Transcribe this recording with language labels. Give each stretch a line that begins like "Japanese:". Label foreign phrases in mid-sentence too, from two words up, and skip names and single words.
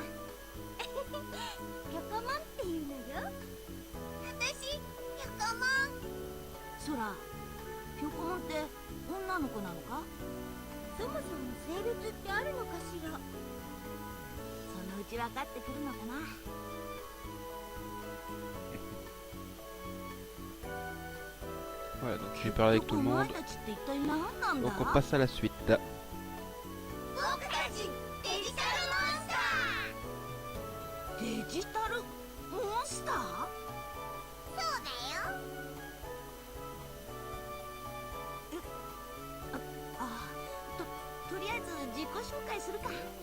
Japanese: ピョコモンっていうのよ。私、ピョコモン。ソラ、ピョコモンって女の子なのか。そもそも性別ってあるのかしら。そのうち分かってくるのかな。
French: Voilà, donc j'ai parlé avec tout le
Japanese: お
French: monde.
Japanese: 前たちって一体何なんだ。
French: Donc on passe à la suite.
Japanese: 僕たち、デジタルモンスター。デジタルモンスター。そうだよ。とりあえず自己紹介するか。